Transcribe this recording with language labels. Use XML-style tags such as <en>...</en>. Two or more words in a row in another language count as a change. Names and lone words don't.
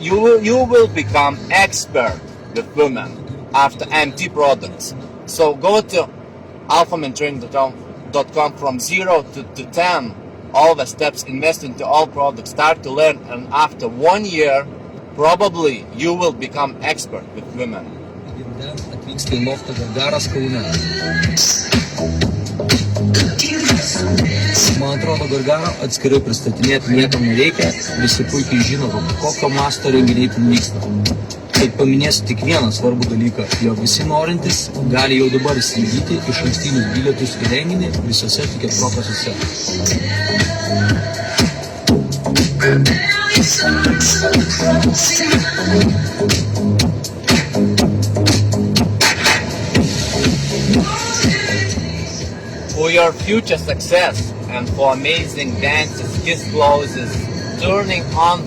<en>you will become expert with women after AMT products. So go to alphamantraining.com from 0 to 10. All the steps, invest into all products, start to learn, and after 1 year, probably you will become expert with women.</en> <lt>Atvyksta į loftą Gargaras Kaune. Man atrodo, Gargarą atskirai pristatinėti niekam nereikia, visi puikiai žino, kokio masto renginiai ten vyksta. Tad paminėsiu tik vieną svarbų dalyką, jog visi norintys gali jau dabar įsigyti išankstinius bilietus į renginį visose Ticket Pro kasose.</lt> <en>For your future success and for amazing dances, kiss closes, turning on</en>